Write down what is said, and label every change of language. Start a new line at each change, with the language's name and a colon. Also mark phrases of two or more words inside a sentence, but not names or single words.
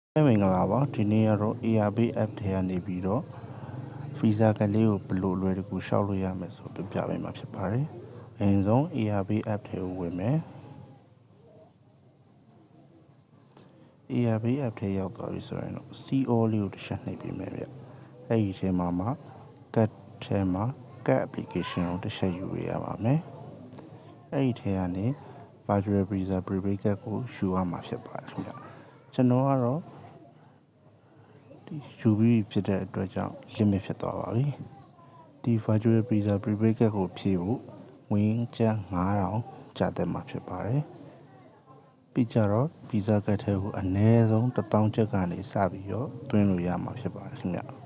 Burmese: မင်္ဂလာပါဒီနေ့ကတော့ ARB app ထဲကနေပြီးတော့ visa ကလေးကိုဘယ်လိုအလွယ်တကူရှောက်လို့ရမယ်ဆိုပြပြပေးမှာဖြစ်ပါတယ်အရင်ဆုံး ARB app ထဲကိုဝင်မယ် ARB app ထဲရောက်သွားပြီဆိုရင်တော့ CO လေးကိုတစ်ချက်နှိပ်ပေးမယ်ဗျအဲ့ဒီထဲမှာ cut ထဲမှာ
English: cut application
Burmese: ကိုတစ်ချက်ယူရပါမယ်အဲ့ဒီထဲကနေ
English: virtual visa prepaid card
Burmese: ကိုယူရမှာဖြစ်ပါတယ်ခင်ဗျကျွန်တော်ကတော့ ယူပြီးဖြစ်တဲ့အတွက်ကြောင့် limit ဖြစ်သွားပါပြီဒီ
English: virtual visa prepaid card
Burmese: ကိုဖြည့်ဖို့ဝင်ကျန်း9000ကျတဲ့မှာဖြစ်ပါတယ်ပြီးကြတော့
English: visa card
Burmese: ထဲကိုအနည်းဆုံး1000ကျပ်ကနေစပြီးတော့သွင်းလို့ရမှာဖြစ်ပါတယ်ခင်ဗျ